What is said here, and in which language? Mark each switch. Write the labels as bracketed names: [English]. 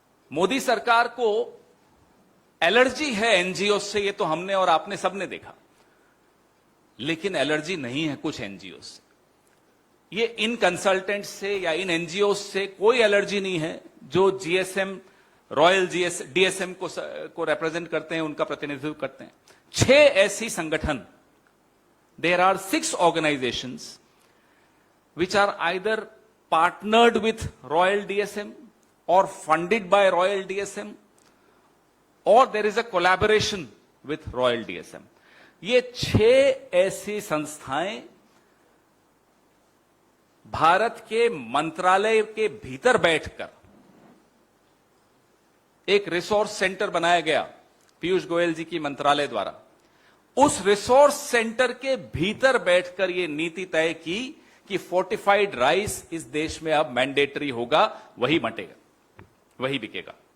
[Hindi] मोदी सरकार को एलर्जी है एनजीओ से, ये तो हमने और आपने सबने देखा, लेकिन एलर्जी नहीं है कुछ एनजीओ से। ये इन कंसल्टेंट्स से या इन एनजीओ से कोई एलर्जी नहीं है जो जीएसएम, रॉयल डीएसएम को रिप्रेजेंट करते हैं, उनका प्रतिनिधित्व करते हैं। [English] 6 [Hindi] ऐसी संगठन, [English] there are 6 organizations which are either partnered with Royal DSM or funded by Royal DSM or there is a collaboration with Royal DSM. [Hindi] ये 6 ऐसी संस्थाएं भारत के मंत्रालय के भीतर बैठकर एक रिसोर्स सेंटर बनाया गया पीयूष गोयल जी की मंत्रालय द्वारा। उस रिसोर्स सेंटर के भीतर बैठकर यह नीति तय की कि फोर्टिफाइड राइस इस देश में अब मैंडेटरी होगा, वही बंटेगा, वही बिकेगा।